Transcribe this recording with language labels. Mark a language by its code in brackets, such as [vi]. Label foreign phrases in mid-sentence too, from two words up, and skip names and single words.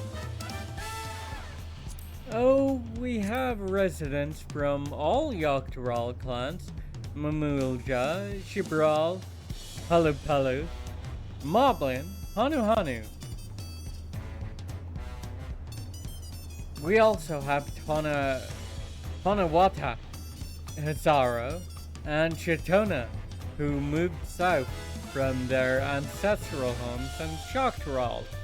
[en] Oh, we have residents from all Yogg-Turahl clans: Mamulja, Shibral, Palu Palu, Moblin, Hanu Hanu. We also have Tonawata, Hazaro, and Chitona, who moved south from their ancestral homes in Yogg-Turahl.